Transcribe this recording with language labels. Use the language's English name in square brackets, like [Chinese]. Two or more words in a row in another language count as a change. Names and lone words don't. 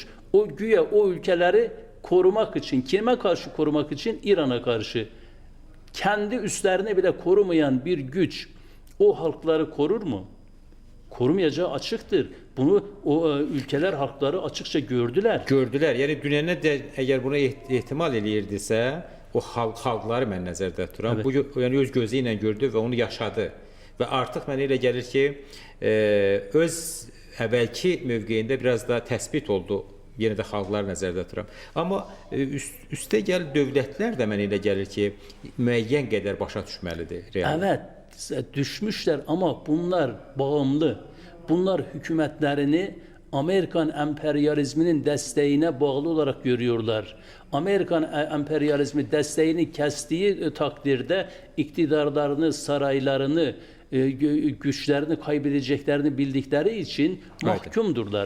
[Turkish] O güya o ülkeleri korumak için, kime karşı korumak için? İran'a karşı. Kendi üslerini bile korumayan bir güç o halkları korur mu? Korumayacağı açıktır. Bunu o ülkeler halkları açıkça gördüler. [Azerbaijani] Gördülər. Yəni dünyanı da əgər buna ehtimal eləyirdisə, o xalqları mən nəzərdə tuturam. [Turkish] Evet. [Azerbaijani] Bu yəni öz gözü ilə gördü və onu yaşadı. Və artıq mənə elə gəlir ki, öz əvvəlki mövqeyində biraz da təsbit oldu. Yenə də xalqlar nəzərdə tuturam. Amma üstə gəl dövlətlər də mənə elə gəlir ki, müəyyən qədər başa düşməlidir. [Turkish] Evet, düşmüşler ama bunlar bağımlı. Bunlar hükümetlerini Amerikan emperyalizminin desteğine bağlı olarak görüyorlar. Amerikan emperyalizmi desteğini kestiği takdirde iktidarlarını, saraylarını, güçlerini kaybedeceklerini bildikleri için mahkumdurlar.